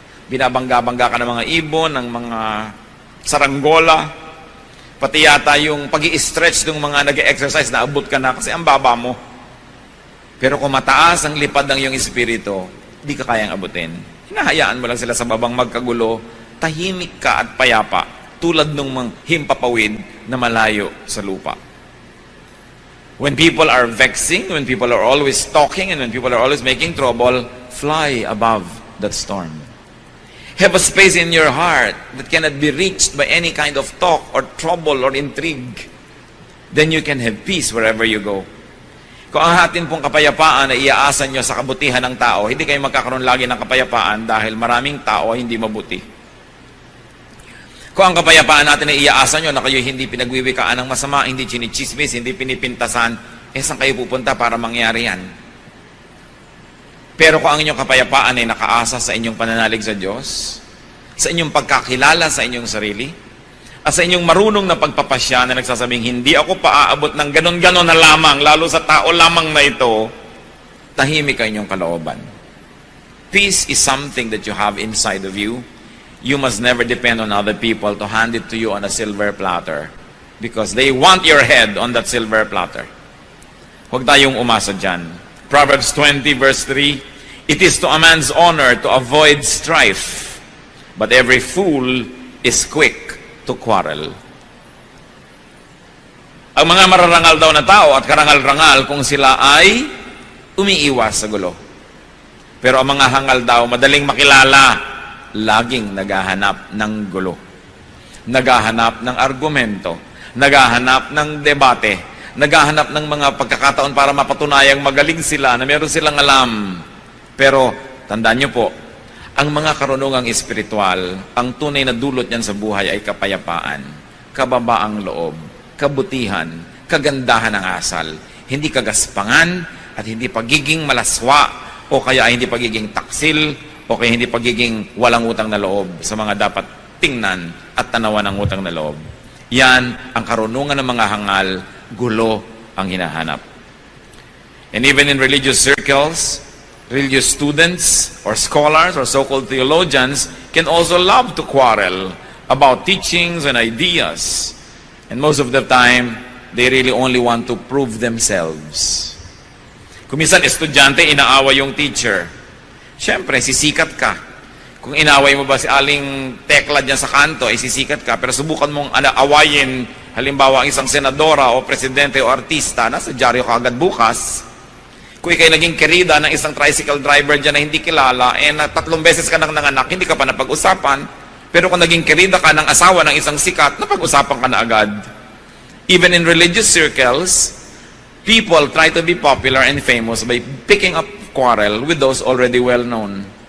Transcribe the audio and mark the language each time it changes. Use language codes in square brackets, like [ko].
[tl] Binabangga-bangga ka ng mga ibon, ng mga saranggola, pati yata yung pag-i-stretch ng mga nag-exercise na abot ka na kasi ang baba mo. Pero kung mataas ang lipad ng iyong espiritu, di ka kayang abutin. Hinahayaan mo lang sila sa babang magkagulo, tahimik ka at payapa, tulad ng mga himpapawid na malayo sa lupa. [en] When people are vexing, when people are always talking, and when people are always making trouble, fly above that storm. Have a space in your heart that cannot be reached by any kind of talk or trouble or intrigue. Then you can have peace wherever you go. [tl] Kung ang atin pong kapayapaan ay iaasan nyo sa kabutihan ng tao, hindi kayo magkakaroon lagi ng kapayapaan dahil maraming tao ay hindi mabuti. Kung ang kapayapaan natin ay iaasan nyo na kayo hindi pinagwiwikaan ng masama, hindi chinichismis, hindi pinipintasan, saan kayo pupunta para mangyari yan? Pero kung ang inyong kapayapaan ay nakaasa sa inyong pananalig sa Diyos, sa inyong pagkakilala sa inyong sarili, at sa inyong marunong na pagpapasya na nagsasabing, hindi ako paaabot ng ganon-ganon na lamang, lalo sa tao lamang na ito, tahimik ang inyong kalooban. [en] Peace is something that you have inside of you. You must never depend on other people to hand it to you on a silver platter because they want your head on that silver platter. [tl] Huwag tayong umasa dyan. [en] Proverbs 20 verse 3, it is to a man's honor to avoid strife, but every fool is quick to quarrel. [tl] Ang mga mararangal daw na tao at karangal-rangal kung sila ay umiiwas sa gulo. Pero ang mga hangal daw, madaling makilala, laging naghahanap ng gulo. Naghahanap ng argumento, naghahanap ng debate, naghahanap ng mga pagkakataon para mapatunayang magaling sila, na meron silang alam. Pero, tandaan nyo po, ang mga karunungang espiritual, ang tunay na dulot niyan sa buhay ay kapayapaan, kababaang loob, kabutihan, kagandahan ng asal, hindi kagaspangan, at hindi pagiging malaswa, o kaya hindi pagiging taksil, o kaya hindi pagiging walang utang na loob sa mga dapat tingnan at tanawan ng utang na loob. Yan ang karunungan ng mga hangal, gulo ang hinahanap. [en] And even in religious circles, religious students or scholars or so-called theologians can also love to quarrel about teachings and ideas. And most of the time, they really only want to prove themselves. [tl] Kung minsan, estudyante, inaaway yung teacher. Siyempre, sisikat ka. Kung inaway mo ba si aling tekla dyan sa kanto, ay sisikat ka. Pero subukan mong awayin, halimbawa, ang isang senadora o presidente o artista, nasa dyaryo ka agad bukas. Kung ikay naging kerida ng isang tricycle driver dyan na hindi kilala, na 3 beses ka nang nanganak, hindi ka pa napag-usapan. Pero kung naging kerida ka ng asawa ng isang sikat, napag-usapan ka na agad. [en] Even in religious circles, people try to be popular and famous by picking up quarrel with those already well-known.